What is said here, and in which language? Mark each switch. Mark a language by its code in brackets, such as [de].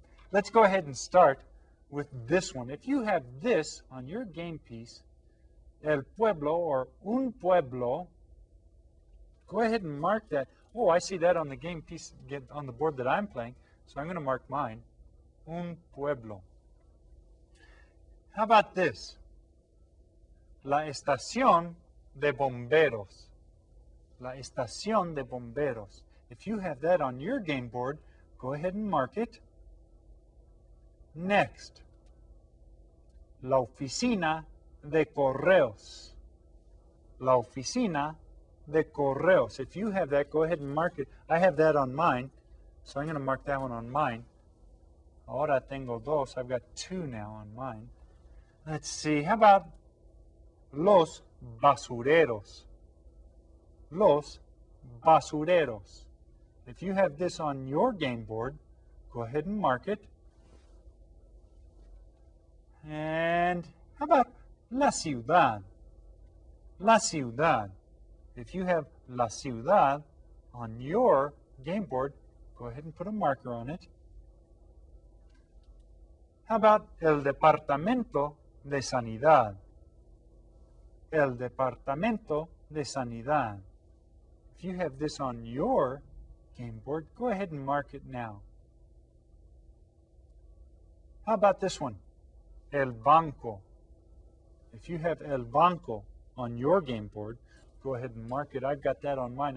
[en] Let's go ahead and start with this one. If you have this on your game piece, [es] el pueblo [en] or [es] un pueblo, [en] go ahead and mark that. Oh, I see that on the game piece on the board that I'm playing, so I'm going to mark mine, [es] un pueblo. [en] How about this? [es] La estación de bomberos. La estación de bomberos. [en] If you have that on your game board, go ahead and mark it. [es] Next, la oficina de correos. La oficina de correos. [en] If you have that, go ahead and mark it. I have that on mine, so I'm going to mark that one on mine. [es] Ahora tengo dos. [en] I've got 2 now on mine. Let's see. How about [es] los basureros? Los basureros. [en] If you have this on your game board, go ahead and mark it. And how about [es] la ciudad? La ciudad. [en] If you have [es] la ciudad [en] on your game board, go ahead and put a marker on it. How about [es] el departamento de sanidad? El departamento de sanidad. [en] If you have this on your game board, go ahead and mark it now. How about this one? [es] El banco. [en] If you have [es] el banco [en] on your game board, go ahead and mark it. I've got that on mine.